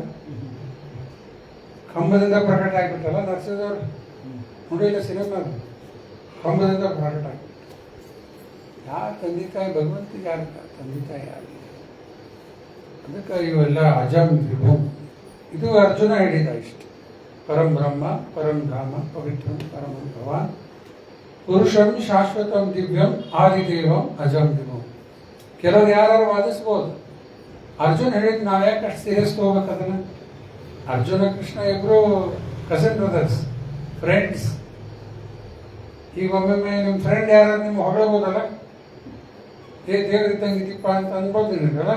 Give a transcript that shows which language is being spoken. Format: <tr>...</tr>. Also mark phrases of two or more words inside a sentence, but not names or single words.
<kn>ಕಂಬದಿಂದ ಪ್ರಕಟ ಆಗಿಬಿಟ್ಟಲ್ಲ ನರ್ಸದವ್ರು. ನೋಡಿಲ್ಲ ಸಿನಿಮಾ, ಕಂಬದಿಂದ ಪ್ರಕಟ ಆಗಿ. ಯಾರು ತಂದೆ ತಾಯಿ? ಭಗವಂತಿಗೆ ಯಾರು ತಂದೆ ತಾಯಿ? ಯಾರು? ಅದಕ್ಕೆ ಇವೆಲ್ಲ</kn> <sa>ಅಜಂ ವಿಭುಂ.</sa> <kn>ಇದು ಅರ್ಜುನ ಹೇಳಿದ ಇಷ್ಟು.</kn> <sa>ಪರಂ ಬ್ರಹ್ಮ, ಪರಂ ಧಾಮ, ಪವಿತ್ರಂ ಪರಮಂ ಭವಾನ್, ಪುರುಷಂ ಶಾಶ್ವತಂ ದಿವ್ಯಂ ಆದಿದೇವಂ ಅಜಂ ವಿಭುಂ.</sa> <kn>ಕೆಲವರು ಯಾರು ವಾದಿಸ್ಬೋದು. ಅರ್ಜುನ್ ಹೇಳಿದ್ ನಾವು ಯಾಕೆ ಅಷ್ಟು ಸೀರಿಯಸ್ ತಗೋಬೇಕು ಅದನ್ನ? ಅರ್ಜುನ ಕೃಷ್ಣ ಇಬ್ರು</kn> <en>cousin brothers, friends.</en> <kn>ಈಗ ಒಮ್ಮೊಮ್ಮೆ ನಿಮ್ಮ ಫ್ರೆಂಡ್ ಯಾರು ನಿಮ್ಮ ಹೊಗಳಬೋದಲ್ಲ, ದೇವ್ರಿದ್ದಂಗಿದ್ದೀಪ ಅಂತ ಅನ್ಬೋದು ನಿನಗಲ್ಲ.</kn>